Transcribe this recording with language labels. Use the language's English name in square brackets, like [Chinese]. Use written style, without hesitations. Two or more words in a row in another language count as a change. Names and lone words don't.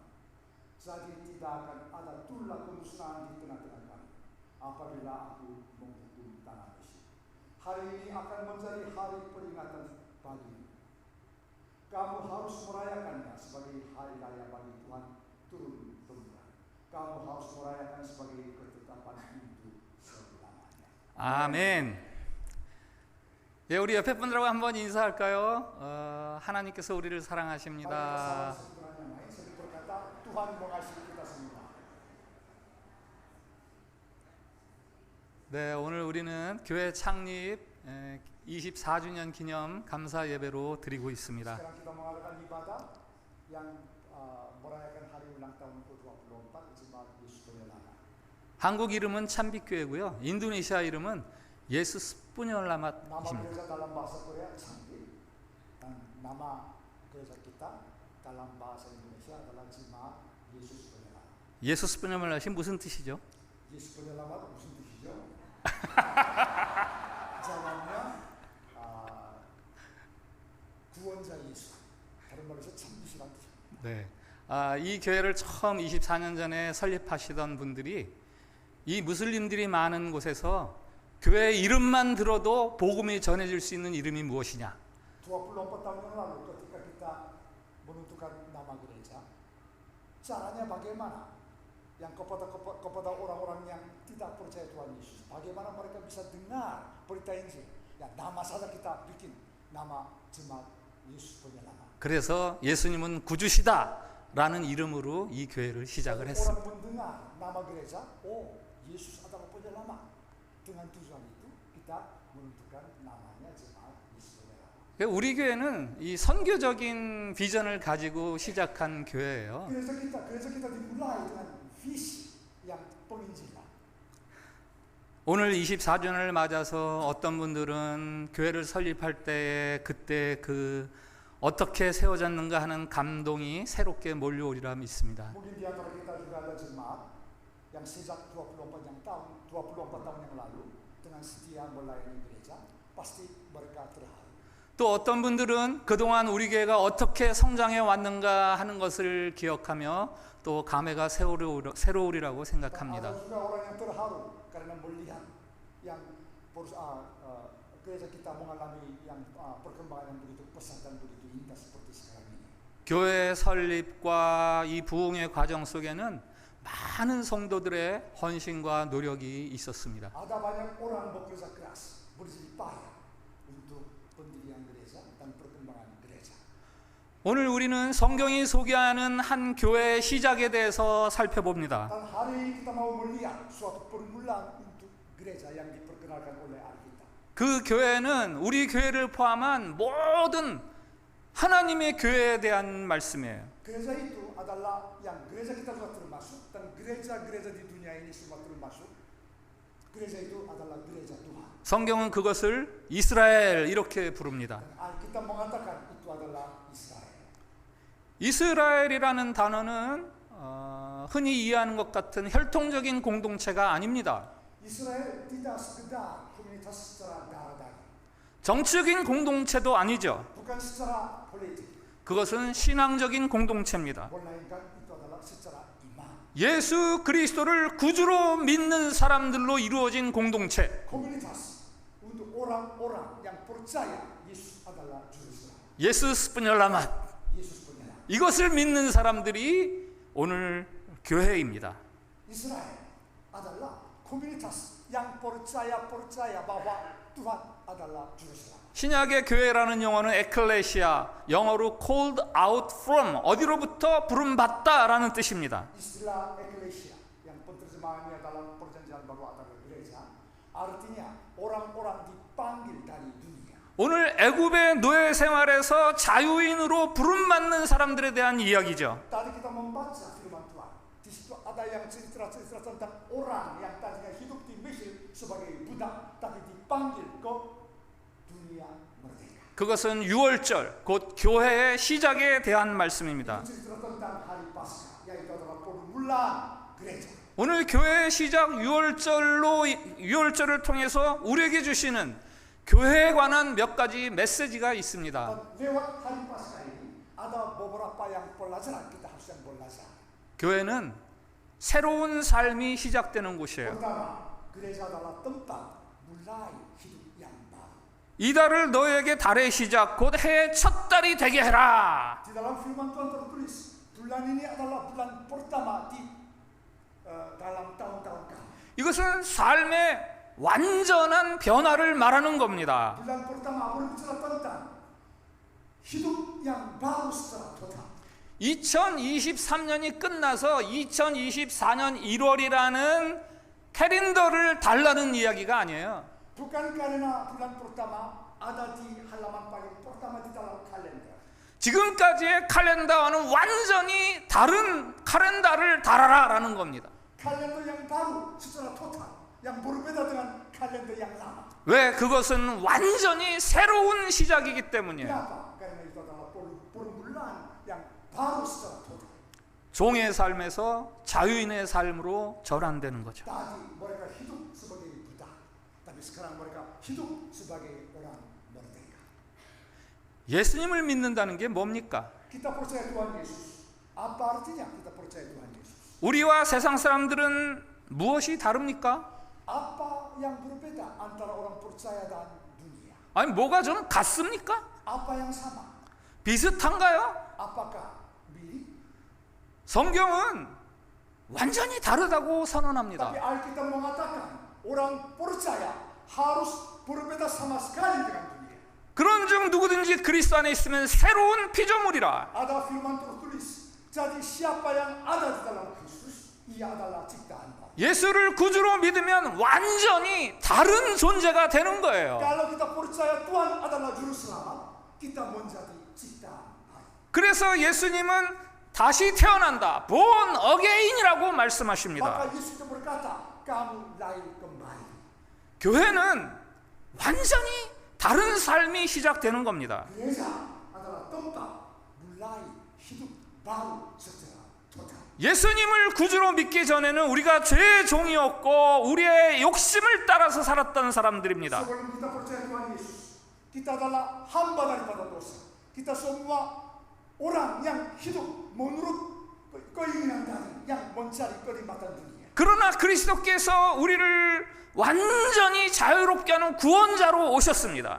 [Indonesian] Jadi tidak akan ada tulah kemusnahan di tengah-tengah kamu apabila aku menghukum tanah Mesir. Hari ini akan menjadi hari peringatan bagimu. Kamu harus merayakannya sebagai hari raya bagi Tuhan turun-temurun. Kamu harus merayakan sebagai ketetapan hidup selamanya. [Korean] 아멘. 예, 우리 옆에 분들하고 한번 인사할까요? 하나님께서 우리를 사랑하십니다. 네, 오늘 우리는 교회 창립 24주년 기념 감사 예배로 드리고 있습니다. [Indonesian] Sekarang kita mengadakan ibadah yang merayakan hari ulang tahun ke-24 Jemaat Yesus Penyelamat. [Korean] 한국 이름은 참빛교회고요. 인도네시아 이름은 예수스 [Indonesian] Nama [Korean] 뿌뇰라맛입니다. [Indonesian] gereja dalam bahasa Korea Changgil dan nama gereja kita dalam bahasa Indonesia adalah Jemaat Yesus Penyelamat. [Korean] 예수스 뿌뇰라맛이 무슨 뜻이죠? [Indonesian] Yesus Penyelamat musim dihijo. Jawabnya [Korean] 구원자 예수. 다른 말로서 참빛이란 뜻입니다. 네. 이 교회를 처음 24년 전에 설립하시던 분들이 이 무슬림들이 많은 곳에서 교회 이름만 들어도 복음이 전해질 수 있는 이름이 무엇이냐? [Indonesian] 24 tahun yang lalu ketika kita menentukan nama gereja, caranya bagaimana? Yang kepada orang-orang yang tidak percaya Tuhan Yesus, bagaimana mereka bisa dengar berita Injil? Ya, nama saja kita bikin nama Jemaat Yesus Penyelamat. [Korean] 그래서 예수님은 구주시다라는 이름으로 이 교회를 시작을 했습니다. [Indonesian] Orang mendengar nama gereja, oh Yesus adalah penyelamat. Dengan tujuan itu kita menentukan namanya Jemaat Yesus Penyelamat. [Korean] 우리 교회는 이 선교적인 비전을 가지고 시작한 교회예요. [Indonesian] Gereja kita dimulai dengan visi yang penginjilan. [Korean] 오늘 24주년을 맞아서 어떤 분들은 교회를 설립할 때 그때 어떻게 세워졌는가 하는 감동이 새롭게 몰려오리라 믿습니다. [Indonesian] Mungkin di antara kita juga ada jemaat yang sejak 24 tahun yang lalu dengan setia melayani gereja, pasti mereka terharu. [Korean] 또 어떤 분들은 그동안 우리 교회가 어떻게 성장해 왔는가 하는 것을 기억하며 또 감회가 새로우리라고 생각합니다. [Indonesian] Ada juga orang yang terharu karena melihat yang gereja kita mengalami yang perkembangan yang begitu pesat dan begitu indah seperti sekarang ini. [Korean] 교회 설립과 이 부흥의 과정 속에는 많은 성도들의 헌신과 노력이 있었습니다. [Indonesian] Ada banyak orang bekerja keras, berjerih payah untuk pendirian gereja dan perkembangan gereja. [Korean] 오늘 우리는 성경이 소개하는 한 교회의 시작에 대해서 살펴봅니다. [Indonesian] Dan hari ini kita mau melihat suatu permulaan untuk gereja yang diperkenalkan oleh Alkitab. [Korean] 그 교회는 우리 교회를 포함한 모든 하나님의 교회에 대한 말씀이에요. [Indonesian] Gereja itu adalah yang gereja kita sudah termasuk dan gereja-gereja di dunia ini semua termasuk. Gereja itu adalah gereja Tuhan. [Korean] 성경은 그것을 이스라엘 이렇게 부릅니다. [Indonesian] Dan Alkitab mengatakan itu adalah Israel. [Korean] 이스라엘이라는 단어는 흔히 이해하는 것 같은 혈통적인 공동체가 아닙니다. [Indonesian] Israel tidak sekedar komunitas secara darah-daging. [Korean] 정치적인 공동체도 아니죠. [Indonesian] Bukan secara politik. [Korean] 그것은 신앙적인 공동체입니다. [Indonesian] Melainkan itu adalah secara iman. [Korean] 예수 그리스도를 구주로 믿는 사람들로 이루어진 공동체. [Indonesian] Komunitas untuk orang-orang yang percaya Yesus adalah juru selamat. [Korean] 예수스 뿌뇰라맛. [Indonesian] Yesus penyelamat. [Korean] 이것을 믿는 사람들이 오늘 교회입니다. [Indonesian] Israel adalah komunitas yang percaya bahwa Tuhan adalah juru selamat. [Korean] 신약의 교회라는 용어는 에클레시아, 영어로 [English] called out from, [Korean] 어디로부터 부름받다라는 뜻입니다. [Indonesian] Istilah eklesia yang penerjemahannya dalam perjanjian baru adalah gereja, artinya orang-orang dipanggil dari dunia. [Korean] 오늘 애굽의 노예 생활에서 자유인으로 부름받는 사람들에 대한 이야기죠. [Indonesian] Tadi kita membaca firman Tuhan. Di situ ada yang cerita-cerita tentang orang yang tadinya hidup di Mesir sebagai budak, tapi dipanggil ke dunia merdeka. [Korean] 그것은 유월절, 곧 교회의 시작에 대한 말씀입니다. [Indonesian] Cerita tentang hari Paskah, yaitu adalah permulaan gereja. [Korean] 오늘 교회의 시작 유월절을 통해서 우리에게 주시는 교회에 관한 몇 가지 메시지가 있습니다. [Indonesian] Lewat hari Paskah ini ada beberapa yang pelajaran kita harus yang belajar. [Korean] 교회는 새로운 삶이 시작되는 곳이에요. [Indonesian] Pertama, gereja adalah tempat mulai hidup yang baru. [Korean] 이달을 너에게 달의 시작 곧 해의 첫 달이 되게 해라. [Indonesian] Di dalam firman Tuhan tertulis, bulan ini adalah bulan pertama di dalam tahun-tahun kami. [Korean] 이것은 삶의 완전한 변화를 말하는 겁니다. [Indonesian] Bulan pertama aku bicara tentang hidup yang baru secara total. [Korean] 2023년이 끝나서 2024년 1월이라는 캘린더를 달라는 이야기가 아니에요. [Indonesian] Bukan karena bulan pertama ada di halaman paling pertama di dalam kalender. [Korean] 지금까지의 캘린더와는 완전히 다른 캘린더를 달아라라는 겁니다. [Indonesian] Kalender yang baru secara total, yang berbeda dengan kalender yang lama. [Korean] 왜? 그것은 완전히 새로운 시작이기 때문이에요. [Indonesian] Kenapa? Karena itu adalah permulaan yang baru secara total. [Korean] 종의 삶에서 자유인의 삶으로 전환되는 거죠. [Indonesian] Tadi mereka hidup sebagai budak, tapi sekarang mereka hidup sebagai orang merdeka. [Korean] 예수님을 믿는다는 게 뭡니까? [Indonesian] Kita percaya Tuhan Yesus. Apa artinya kita percaya Tuhan Yesus? [Korean] 우리와 세상 사람들은 무엇이 다릅니까? [Indonesian] Apa yang berbeda antara orang percaya dan dunia? [Korean] 아니 뭐가 좀 같습니까? [Indonesian] Apa yang sama? [Korean] 비슷한가요? [Indonesian] Apakah mirip? [Korean] 성경은 완전히 다르다고 선언합니다. [Indonesian] Tapi Alkitab mengatakan orang percaya harus berbeda sama sekali dengan dunia. [Korean] 그런즉 누구든지 그리스도 안에 있으면 새로운 피조물이라. [Indonesian] Ada firman tertulis, jadi siapa yang ada di dalam Kristus, ia adalah ciptaan baru. [Korean] 예수를 구주로 믿으면 완전히 다른 존재가 되는 거예요. [Indonesian] Kalau kita percaya Tuhan adalah juru selamat, kita menjadi ciptaan baru. [Korean] 그래서 예수님은 다시 태어난다, [English] born again [Korean] 이라고 말씀하십니다. [Indonesian] Maka Yesus itu berkata, kamu lahir kembali. [Korean] 교회는 완전히 다른 삶이 시작되는 겁니다. [Indonesian] Gereja adalah tempat mulai hidup baru secara total. [Korean] 예수님을 구주로 믿기 전에는 우리가 죄의 종이었고 우리의 욕심을 따라서 살았던 사람들입니다. [Indonesian] Sebelum kita percaya Tuhan Yesus, kita adalah hamba daripada dosa. Kita semua orang yang hidup menurut keinginan dari yang mencari kenikmatan dunia. [Korean] 그러나 그리스도께서 우리를 완전히 자유롭게 하는 구원자로 오셨습니다.